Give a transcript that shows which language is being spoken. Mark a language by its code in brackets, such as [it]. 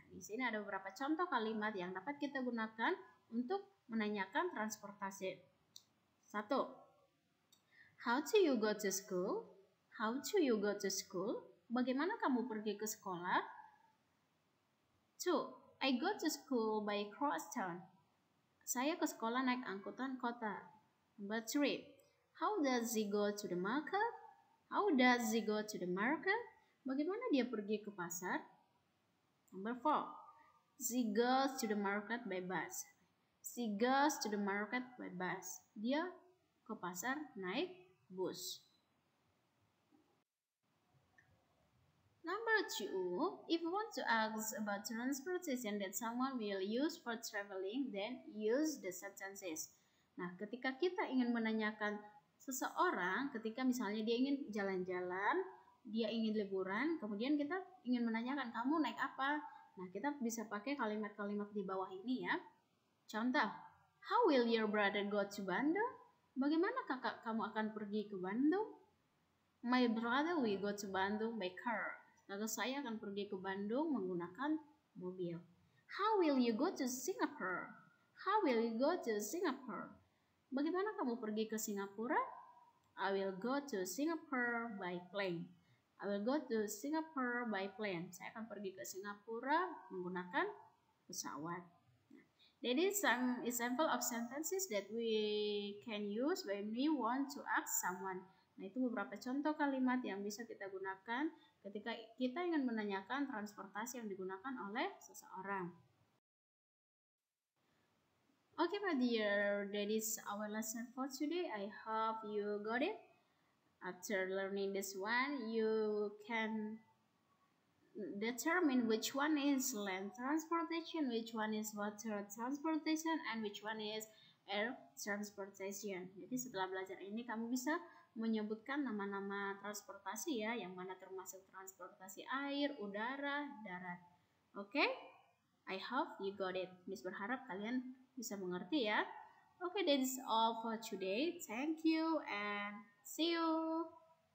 [id] Di sini ada beberapa contoh kalimat yang dapat kita gunakan untuk menanyakan transportasi. 1. [en] How do you go to school? How do you go to school? [id] Bagaimana kamu pergi ke sekolah? 2. [en] I go to school by crosstown. [id] Saya ke sekolah naik angkutan kota. [en] Number 3. How does he go to the market? How does he go to the market? [id] Bagaimana dia pergi ke pasar? [en] Number 4. She goes to the market by bus. She goes to the market by bus. [id] Dia ke pasar naik bus. [en] Number 2, if you want to ask about transportation that someone will use for traveling, then use the sentences. [id] Nah, ketika kita ingin menanyakan seseorang, ketika misalnya dia ingin jalan-jalan, dia ingin liburan, kemudian kita ingin menanyakan, kamu naik apa? Nah, kita bisa pakai kalimat-kalimat di bawah ini ya. Contoh, [en] how will your brother go to Bandung? [id] Bagaimana kakak kamu akan pergi ke Bandung? [en] My brother will go to Bandung by car. [id] Kakak saya akan pergi ke Bandung menggunakan mobil. [en] How will you go to Singapore? How will you go to Singapore? [id] Bagaimana kamu pergi ke Singapura? [en] I will go to Singapore by plane. I will go to Singapore by plane. [id] Saya akan pergi ke Singapura menggunakan pesawat. [en] That is some example of sentences that we can use when we want to ask someone. [id] Nah, itu beberapa contoh kalimat yang bisa kita gunakan ketika kita ingin menanyakan transportasi yang digunakan oleh seseorang. [en] Okay, my dear, that is our lesson for today. I hope you got it. After learning this one, you can determine which one is land transportation, which one is water transportation, and which one is air transportation. [id] Jadi setelah belajar ini kamu bisa menyebutkan nama-nama transportasi ya, yang mana termasuk transportasi air, udara, darat. [en] Oke? I hope you got it. [id] Miss berharap kalian bisa mengerti ya. [en] Okay, that is all for today. Thank you and see you.